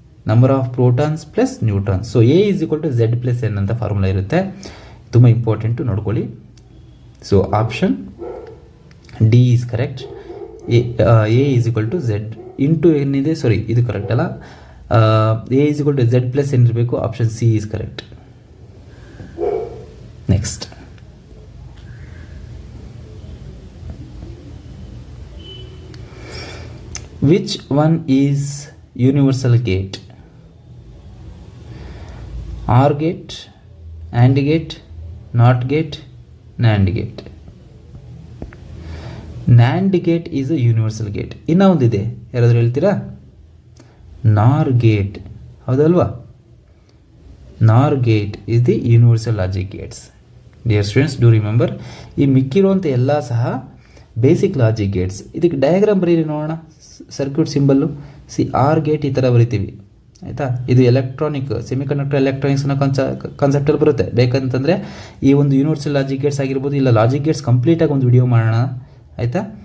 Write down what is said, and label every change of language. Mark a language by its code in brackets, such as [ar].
[en] Number of protons plus neutrons. So A is equal to Z plus N ಅಂತ formula ಇರುತ್ತೆ, [kn] ತುಂಬ important ನೋಡ್ಕೊಳ್ಳಿ. [en] So option D is correct. A is equal to Z into [kn] ಏನಿದೆ, ಸಾರಿ ಇದು correct ಅಲ್ಲ, [en] A is equal to Z plus N ಇರಬೇಕು. Option C is correct. Next, which one is universal gate? OR gate, AND gate, NOT gate, NAND gate. NAND gate is a universal gate. [kn] ಇನ್ನ ಒಂದಿದೆ, ಯಾರಾದರೂ ಹೇಳ್ತೀರಾ? [en] NOR gate, [kn] ಹೌದಲ್ವಾ? [en] NOR gate is the universal logic gates. Dear students, do remember, [kn] ಈ ಮಿಕ್ಕಿರುವಂಥ ಎಲ್ಲ ಸಹ basic logic Gates. ಇದಕ್ಕೆ diagram ಬರೀರಿ ನೋಡೋಣ. Circuit symbol C, R gate ಈ ಥರ ಬರಿತೀವಿ, ಆಯಿತಾ? ಇದು ಎಲೆಕ್ಟ್ರಾನಿಕ್, ಸೆಮಿಕಂಡಕ್ಟರ್ ಎಲೆಕ್ಟ್ರಾನಿಕ್ಸ್ ಅನ್ನೋ ಕಾನ್ಸೆಪ್ಟಲ್ಲಿ ಬರುತ್ತೆ. ಬೇಕಂತಂದರೆ ಈ ಒಂದು ಯೂನಿವರ್ಸಲ್ ಲಾಜಿಕ್ ಗೇಟ್ಸ್ ಆಗಿರ್ಬೋದು, ಇಲ್ಲ ಲಾಜಿಕ್ ಗೇಟ್ಸ್ ಕಂಪ್ಲೀಟಾಗಿ ಒಂದು ವಿಡಿಯೋ ಮಾಡೋಣ, ಆಯಿತಾ?